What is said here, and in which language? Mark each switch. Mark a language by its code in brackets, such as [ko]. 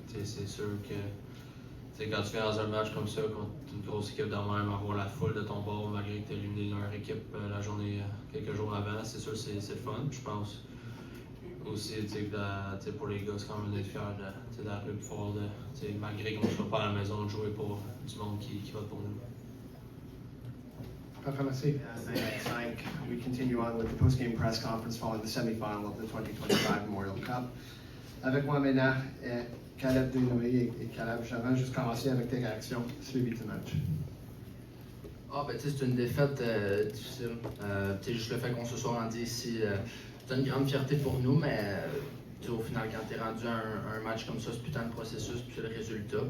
[fr] Tu sais, c'est sûr que, tu sais, quand tu fais dans un match comme ça, contre une grosse équipe de même, avoir la foule de ton bord, malgré que tu as éliminé leur équipe la journée, quelques jours avant, c'est sûr, c'est le fun. Puis je pense aussi, tu sais, pour les gars, c'est quand même d'être fiers d'arriver plus fort, tu sais, malgré qu'on ne soit pas à la maison, de jouer pour du monde qui vote pour nous. Parfait, merci. [en] 9:05, we continue on with the post-game press conference following the semifinal of the 2025 Memorial Cup. [fr] Avec moi maintenant, Caleb Desnoyers et Caleb, j'aimerais juste commencer avec tes réactions suivies du match. Ben, c'est une défaite difficile. Juste le fait qu'on se soit rendu ici, c'est une grande fierté pour nous, mais au final, quand tu es rendu à un match comme ça, c'est putain de processus, puis c'est le résultat.